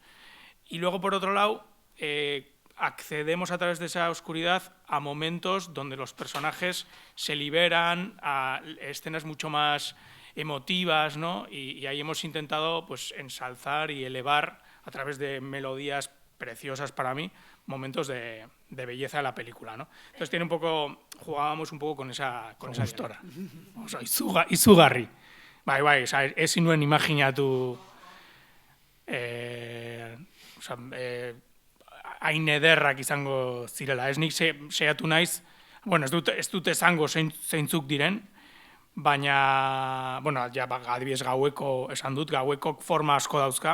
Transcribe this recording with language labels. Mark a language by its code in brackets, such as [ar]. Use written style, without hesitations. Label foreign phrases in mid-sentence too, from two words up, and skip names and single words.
[es] Y luego, por otro lado, accedemos a través de esa oscuridad a momentos donde los personajes se liberan, a escenas mucho más emotivas, ¿no? Y ahí hemos intentado ensalzar y elevar a través de melodías preciosas para mí momentos de belleza de la película, ¿no? Entonces jugábamos un poco con esa historia. [eu] Izugarri. Bai, ezin nuen imaginatu hain ederrak izango zirela. Ez nik saiatu naiz, ez dut esango zeintzuk diren, baina, adibidez Gaueko esan dut, Gauekok forma asko dauzka.